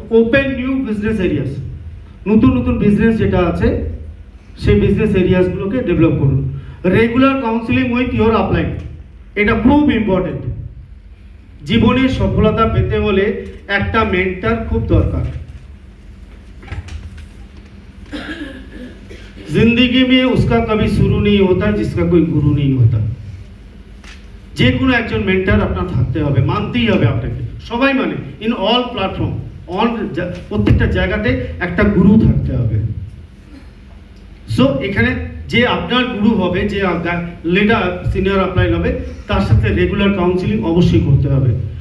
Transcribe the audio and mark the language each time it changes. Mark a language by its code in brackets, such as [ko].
[bn] Open new business areas, নতুন নতুন business যেটা আছে সেই বিজনেস এরিয়াসগুলোকে ডেভেলপ করুন। [en] regular counselling with your upline, [bn] এটা খুব [en] Important. [bn] জীবনে সফলতা পেতে হলে একটা মেন্টর খুব দরকার। [hi] जिंदगी में उसका कभी शुरू नहीं होता जिसका कोई गुरु नहीं होता। [bn] যে কোনো একজন মেন্টর আপনার থাকতে হবে, মানতেই হবে আপনাকে, সবাই মানে, ইন অল প্ল্যাটফর্ম, প্রত্যেকটা জায়গাতে একটা গুরু থাকতে হবে। সো এখানে যে আপনার গুরু হবে, যে লিডার সিনিয়র আপলাইন হবে, তার সাথে রেগুলার কাউন্সিলিং অবশ্যই করতে হবে।